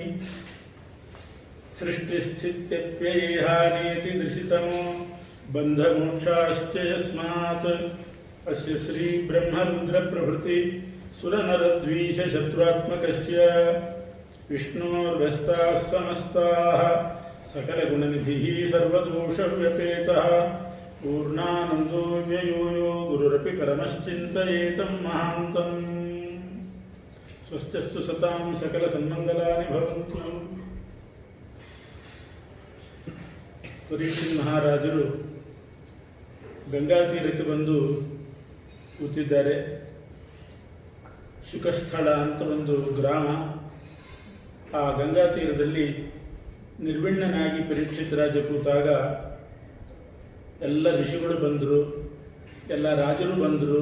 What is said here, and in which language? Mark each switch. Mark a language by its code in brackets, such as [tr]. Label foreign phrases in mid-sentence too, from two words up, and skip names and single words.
[sa] सृष्टिस्थित्यप्ययेहानीति दृशितमो बन्धमोक्षाश्च यस्मात् अस्य श्री ब्रह्मरुद्रप्रभृति सुरनरद्वीषशत्रुत्मकस्य विष्णोर्व्यस्ताः समस्ताः सकलगुणनिधिः सर्वदोषव्यपेतः पूर्णानन्दो व्ययो यो गुरुरपि परमश्चिन्तयेतं महान्तम्। स्वस्तिस्तु सतां सकलसन्मङ्गलानि भवन्तु। [kn] ಪರೀಕ್ಷಿತ್ ಮಹಾರಾಜರು ಗಂಗಾ ತೀರಕ್ಕೆ ಬಂದು ಕೂತಿದ್ದಾರೆ. ಶುಕಸ್ಥಳ ಅಂತ ಒಂದು ಗ್ರಾಮ. ಆ ಗಂಗಾ ತೀರದಲ್ಲಿ ನಿರ್ವಿಣ್ಣನಾಗಿ ಪರೀಕ್ಷಿತ್ ರಾಜ ಕೂತಾಗ ಎಲ್ಲ ಋಷಿಗಳು ಬಂದರು, ಎಲ್ಲ ರಾಜರು ಬಂದರು.